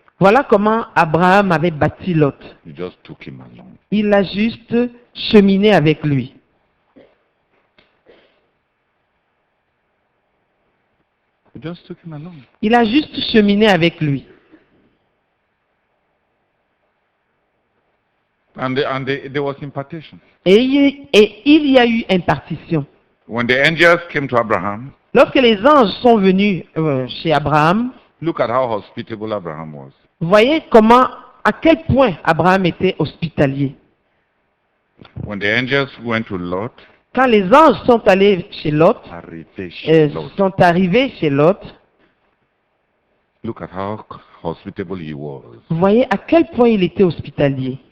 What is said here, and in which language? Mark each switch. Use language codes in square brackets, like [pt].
[fr] Voilà comment Abraham avait bâti Lot. [en] He just took him along. [fr] Il a juste cheminé avec lui. [en] He just took him along. [fr] Il a juste cheminé avec lui. [en] And there was impartation. [fr] Et il y a eu impartition. [en] When the angels came to Abraham, [fr] Lorsque les anges sont venus chez Abraham, [en] look at how hospitable Abraham was. [fr] voyez à quel point Abraham était hospitalier. [en] When the angels went to Lot, [fr] Quand les anges sont allés chez Lot, sont arrivés chez Lot, [en] look at how hospitable he was. [fr] voyez à quel point il était hospitalier.